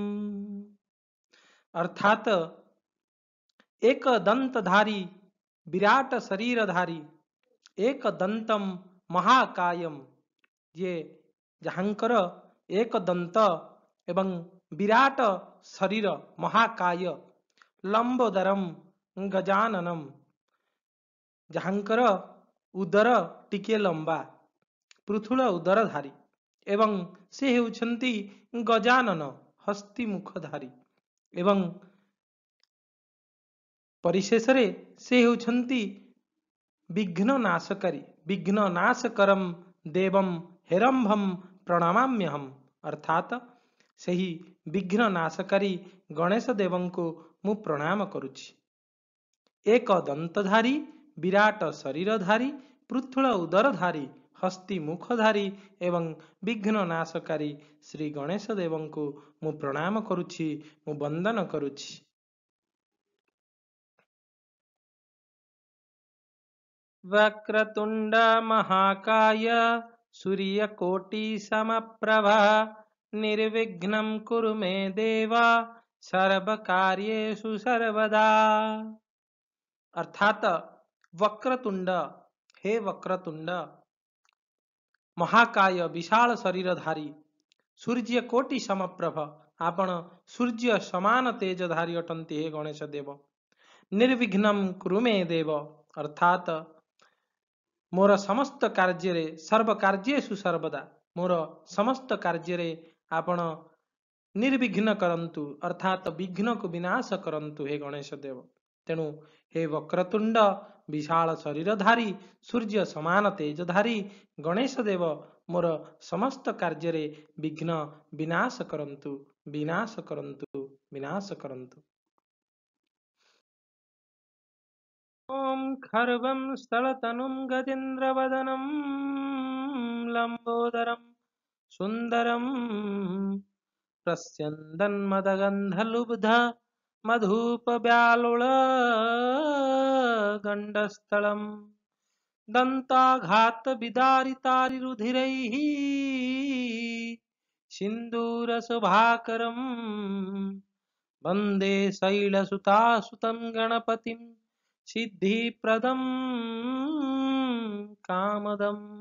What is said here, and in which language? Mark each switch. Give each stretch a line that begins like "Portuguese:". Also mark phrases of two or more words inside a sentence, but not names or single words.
Odia: ଅର୍ଥାତ ଏକ ଦନ୍ତଧାରୀ ବିରାଟ ଶରୀରଧାରୀ ଏକ ଦନ୍ତମ ମହାକାୟମ ଏ ଯାହାଙ୍କର ଏକ ଦନ୍ତ ଏବଂ ବିରାଟ ଶରୀର ମହାକାୟ ଲମ୍ବୋଦରମ ଗଜାନନମ ଯାହାଙ୍କର ଉଦର ଟିକେ ଲମ୍ବା ପୃଥୁଳ ଉଦରଧାରୀ ଏବଂ ସେ ହେଉଛନ୍ତି ଗଜାନନ ହସ୍ତୀ ମୁଖଧାରୀ ଏବଂ ପରିଶେଷ ରେ ସେ ହେଉଛନ୍ତି ବିଘ୍ନ ନାଶକାରୀ
Sanskrit: विघ्न नाशकरम देवम हेरंभम प्रणमाम्यहम।
Odia: ଅର୍ଥାତ ସେହି ବିଘ୍ନ ନାଶକାରୀ ଗଣେଶ ଦେବଙ୍କୁ ମୁଁ ପ୍ରଣାମ କରୁଛି। ଏକ ଦନ୍ତଧାରୀ ବିରାଟ ଶରୀରଧାରୀ ପୃଥୁଳ ଉଦରଧାରୀ ହସ୍ତୀ ମୁଖଧାରୀ ଏବଂ ବିଘ୍ନ ନାଶକାରୀ ଶ୍ରୀ ଗଣେଶ ଦେବଙ୍କୁ ମୁଁ ପ୍ରଣାମ କରୁଛି, ମୁଁ ବନ୍ଦନ କରୁଛି।
Sanskrit: वक्रतुंड महाकाय सूर्यकोटि समप्रभा निर्विघ्नं कुरु मे देवा सर्वकार्येषु सर्वदा।
Odia: ଅର୍ଥାତ ବକ୍ରତୁଣ୍ଡ ହେ ବକ୍ରତୁଣ୍ଡ ମହାକାୟ ବିଶାଳ ଶରୀରଧାରୀ ସୂର୍ଯ୍ୟ କୋଟି ସମପ୍ରଭ ଆପଣ ସୂର୍ଯ୍ୟ ସମାନ ତେଜଧାରୀ ଅଟନ୍ତି ହେ ଗଣେଶ ଦେବ।
Sanskrit: निर्विघ्नं कुरु मे देव
Odia: ଅର୍ଥାତ ମୋର ସମସ୍ତ କାର୍ଯ୍ୟ ରେ
Sanskrit: सर्व कार्येषु सर्वदा
Odia: ମୋର ସମସ୍ତ କାର୍ଯ୍ୟ ରେ ଆପଣ ନିର୍ବିଘ୍ନ କରନ୍ତୁ ଅର୍ଥାତ ବିଘ୍ନ କୁ ବିନାଶ କରନ୍ତୁ ହେ ଗଣେଶ ଦେବ। ତେଣୁ ହେ ବକ୍ରତୁଣ୍ଡ ବିଶାଳ ଶରୀରଧାରୀ ସୂର୍ଯ୍ୟ ସମାନ ତେଜଧାରୀ ଗଣେଶ ଦେବ ମୋର ସମସ୍ତ କାର୍ଯ୍ୟ ରେ ବିଘ୍ନ ବିନାଶ କରନ୍ତୁ ବିନାଶ କରନ୍ତୁ ବିନାଶ କରନ୍ତୁ।
Sanskrit: ओम खर्वं स्थलतनुं गजेन्द्रवदनं लंबोदरं सुंदरं प्रस्यन्दन्मदगन्धलुब्ध मधुपव्यालुल गण्डस्थलं दन्ताघात विदारितारिरुधिरैः सिन्दूरशुभाकरं वन्दे शैलसुतासुतं गणपतिं सिद्धिप्रदं कामदम।